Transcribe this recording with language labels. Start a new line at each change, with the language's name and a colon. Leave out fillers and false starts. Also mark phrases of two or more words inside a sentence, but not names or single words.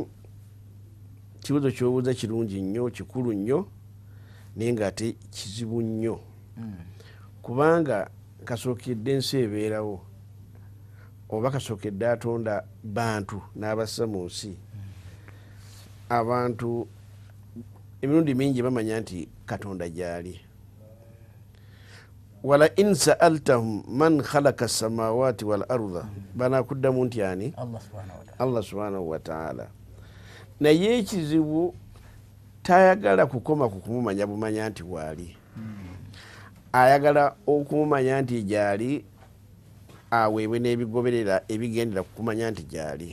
Ganda: Kibuzo ky'obuuza kirungi nnyo kikulu nnyo naye ng'ate kizibu nnyo kubanga kasookedde ensi ebeerawo oba kasookedde atonda bantu n'abassa mu nsi. Abantu emirundi mingi bamanya nti Katonda gyali.
Arabic: ولئن سألتهم من خلق السماوات والأرض
Ganda: banakuddamu nti ani
Arabic: Allah سبحانه وتعالى.
Ganda: Naye ekizibu tayagala kukoma ku kumumanya bumanya nti waali. Ayagala okumumanya nti gyali aweebwe n'ebigoberera ebigendera kukumanya nti gyali.